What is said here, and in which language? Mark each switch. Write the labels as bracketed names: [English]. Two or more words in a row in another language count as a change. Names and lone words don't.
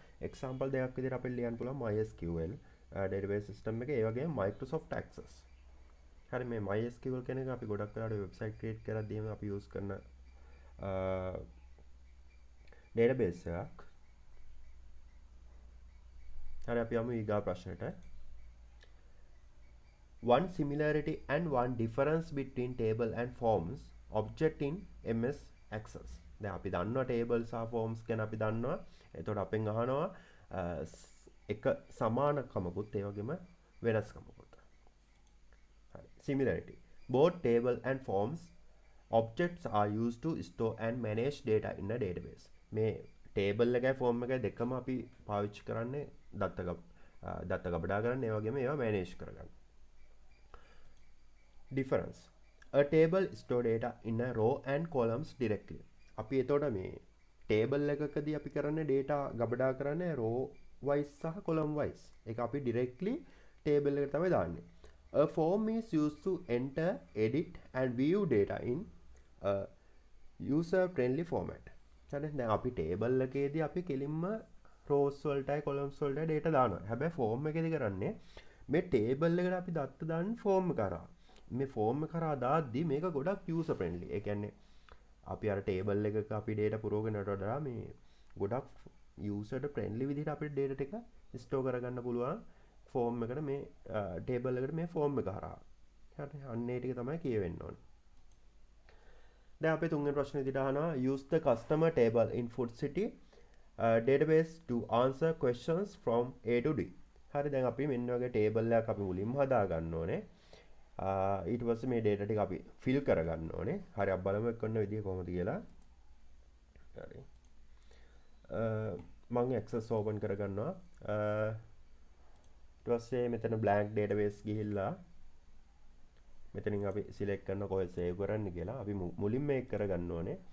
[Sinhala] example දෙකක් විදිහට අපිට ලියන්න පුළුවන් [English] MySQL database system [Sinhala] එකේ ඒ වගේම Microsoft Access. හරි මේ MySQL කියන එක අපි ගොඩක් වෙලාවට [English] website create [Sinhala] කරද්දීම අපි use කරන database එකක්. හරි අපි යමු ඊගා ප්‍රශ්නෙට. [English] One similarity and one difference between table and forms object in MS Access. [Sinhala] දැන් අපි දන්නවා table සහ forms ගැන අපි දන්නවා. එතකොට අපෙන් අහනවා එක සමානකමකුත් ඒ වගේම වෙනස්කමකුත්. හරි similarity. [English] Both table and forms objects are used to store and manage data in a database. [Sinhala] මේ table එකයි form එකයි දෙකම අපි පාවිච්චි කරන්නේ දත්ත ගබඩා කරන්න ඒ වගේම ඒවා manage කරගන්න. [English] Difference. A table store data in a row and columns directly. [Sinhala] අපි එතකොට මේ table එකකදී අපි කරන්නේ data ගබඩා කරන්නේ [English] row wise [Sinhala] සහ [English] column wise. [Sinhala] ඒක අපි [English] directly table [Sinhala] එකට තමයි දාන්නේ. [English] A form is used to enter, edit and view data in a user friendly format. [Sinhala] හරි දැන් අපි table එකේදී අපි කෙලින්ම rows වලටයි columns වලටයි data දානවා. හැබැයි form එකේදී කරන්නේ මේ table එකට අපි දත්ත දාන්නේ form එක කරා. මේ form එක කරා දාද්දි මේක ගොඩක් [English] user friendly. [Sinhala] ඒ කියන්නේ අපි අර table එකක අපි data පුරවගෙනට වඩා මේ ගොඩක් [English] user friendly [Sinhala] විදිහට අපිට data ටික store කරගන්න පුළුවන් form එකට මේ table එකට මේ form එක හරහා. හරි අන්න ඒ ටික තමයි කියවෙන්න ඕනේ. දැන් අපේ තුන්වෙනි ප්‍රශ්නේ විදිහට අහනවා [English] use the customer table in food city database to answer questions from A to D. [Sinhala] හරි දැන් අපි මෙන්න වගේ table එකක් අපි මුලින්ම හදා ගන්න ඕනේ. ඊට පස්සේ මේ data ටික අපි fill කරගන්න ඕනේ. හරි අපි බලමු කරන විදිය කොහොමද කියලා. හරි. මම [English] access open [Sinhala] කරගන්නවා. ඊට පස්සේ මෙතන [English] blank database [Sinhala] ගිහිල්ලා මෙතනින් අපි select කරන කොහෙද save කරන්න කියලා අපි මුලින්ම මේක කරගන්න ඕනේ.